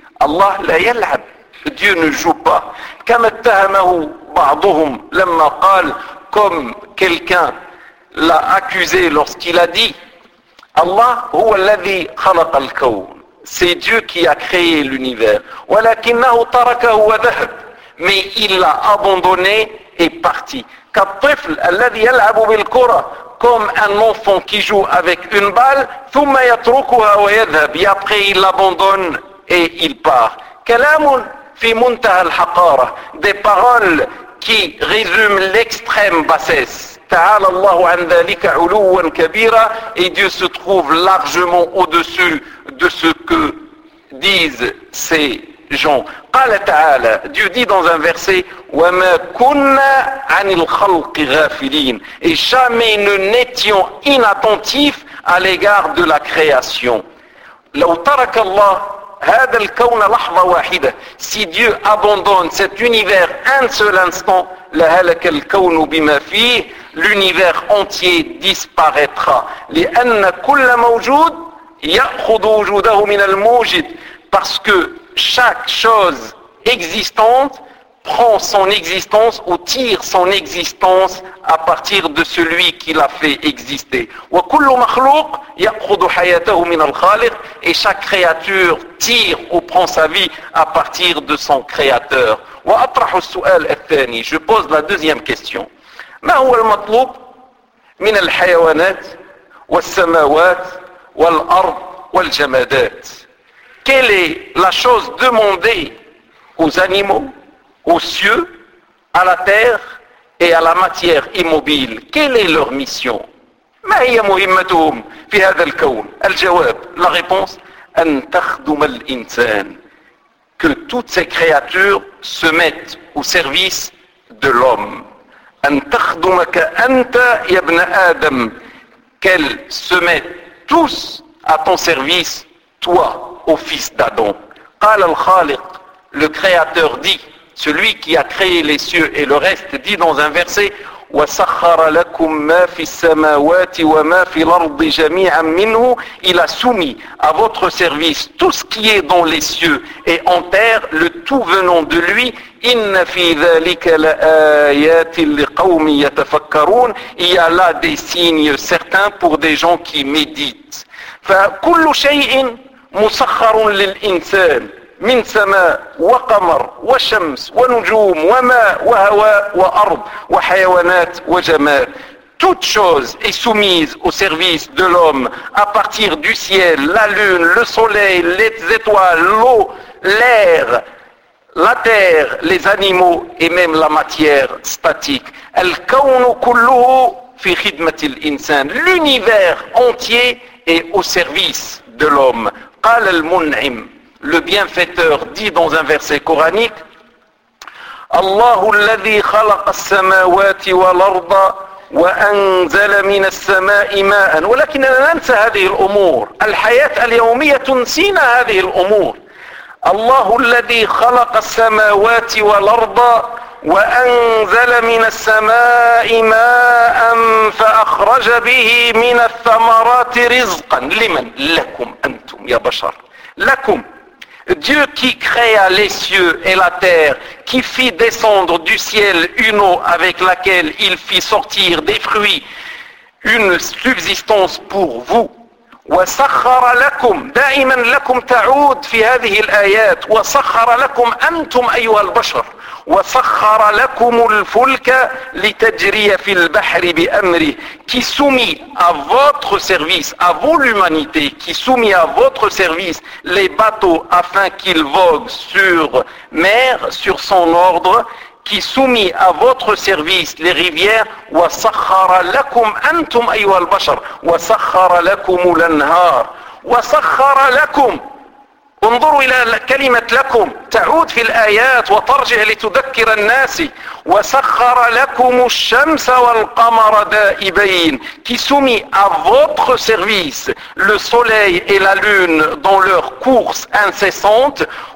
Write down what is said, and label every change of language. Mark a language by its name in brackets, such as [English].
[Arabic] Allah la yal'ab. [French] Dieu ne joue pas. [Arabic] كَمَا اتَّهَمَهُ بَعْضُهُمْ لَمَّا قَالَ. [French] Comme quelqu'un l'a accusé lorsqu'il a dit Allah [Arabic] هو الذي خلق الكون. [French] C'est Dieu qui a créé l'univers. [Arabic] ولكنه تركه وذهب. [French] Mais il l'a abandonné et parti. [Arabic] كالطفل الذي يلعب بالكرة. [French] Comme un enfant qui joue avec une balle. [Arabic] ثم يتركها ويذهب. [French] Et après il l'abandonne et il part. [Arabic] كلام في منتهى الحقارة. [French] Des paroles qui résument l'extrême bassesse. [Arabic] تعالى الله عن ذلك علوا كبيرا. [French] Et Dieu se trouve largement au-dessus de ce que disent ces gens. [Arabic] قال تعالى, [French] Dieu dit dans un verset, [Arabic] وَمَا كُنَّا عَنِ الْخَلْقِ غَافِلِينَ. [French] Et jamais ne n'étions inattentifs à l'égard de la création. [Arabic] لو ترك الله هذا الكون لحظة واحدة. [French] Si Dieu abandonne cet univers un seul instant, [Arabic] لهلك الكون بما فيه. [French] L'univers entier disparaîtra. [Arabic] لأن كل موجود يأخذ وجوده من الموجد. [French] Parce que chaque chose existante prend son existence ou tire son existence à partir de celui qui l'a fait exister. [Arabic] وكل مخلوق يأخذ حياته من الخالق. [French] Et chaque créature tire ou prend sa vie à partir de son créateur. [Arabic] وأطرح السؤال الثاني. [French] Je pose la deuxième question. [Arabic] ما هو المطلوب من الحيوانات والسماوات والأرض والجمادات؟ [French] Quelle est la chose demandée aux animaux, aux cieux, à la terre et à la matière immobile? Quelle est leur mission? [Arabic] ما هي مهمتهم في هذا الكون؟ الجواب, [French] la réponse, [Arabic] أن تخدم الإنسان. [French] Que toutes ces créatures se mettent au service de l'homme. [Arabic] أن تخدمك أنت يا ابن آدم. [French] Qu'elles se mettent tous à ton service, toi, ô fils d'Adam. [Arabic] قال الخالق, [French] le créateur dit, celui qui a créé les cieux et le reste, dit dans un verset, [Arabic] وَسَخَّرَ لَكُمْ مَا فِي السَّمَاوَاتِ وَمَا فِي الْأَرْضِ جَمِيعًا مِنْهُ. [French] Il a soumis à votre service tout ce qui est dans les cieux et en terre, le tout venant de lui. [Arabic] إِنَّ فِي ذَلِكَ لَآيَاتٍ لِقَوْمٍ يَتَفَكَّرُونَ. [French] Il y a là des signes certains pour des gens qui méditent. [Arabic] فَكُلُّ شَيْءٍ مُسَخَّرٌ لِلْإِنسَانِ من سماء وقمر وشمس ونجوم وماء وهواء وأرض وحيوانات وجماد. [French] Toute chose est soumise au service de l'homme à partir du ciel, la lune, le soleil, les étoiles, l'eau, l'air, la terre, les animaux et même la matière statique. [Arabic] الكون كله في خدمة الإنسان. [French] L'univers entier est au service de l'homme. [Arabic] قال المنعم, [French] le bienfaiteur, dit dans un verset coranique, [Arabic] الله الذي خلق السماوات والأرض وأنزل من السماء ماء. ولكننا ننسى هذه الأمور, الحياة اليومية تنسينا هذه الأمور. الله الذي خلق السماوات والأرض وأنزل من السماء ماء فأخرج به من الثمرات رزقا لمن, لكم أنتم يا بشر, لكم. [French] Dieu qui créa les cieux et la terre, qui fit descendre du ciel une eau avec laquelle il fit sortir des fruits, une subsistance pour vous. [Arabic] وَسَخَّرَ لَكُمْ دَائِمًا لَكُمْ تَعُودْ فِي هَذِهِ الْآيَاتِ وَسَخَّرَ لَكُمْ أَنْتُمْ أَيُّهَا الْبَشَرُ وَسَخَّرَ لَكُمُ الْفُلْكَ لِتَجْرِيَ فِي الْبَحْرِ بِأَمْرِهِ, [French] qui soumit à votre service, à vous l'humanité, qui soumit à votre service les bateaux afin qu'ils voguent sur mer, sur son ordre, qui soumit à votre service les rivières, [Arabic] وَسَخَّرَ لَكُمْ أَنْتُمْ أَيُّهَا الْبَشَرُ وَسَخَّرَ لَكُمُ الْأَنْهَارُ وَسَخَّرَ لَكُمْ. انظروا إلى كلمة لكم تعود في الآيات وترجع لتذكر الناس. وسخر لكم الشمس والقمر دائبين, [French] qui soumit à votre service le soleil et la lune dans leur course incessante.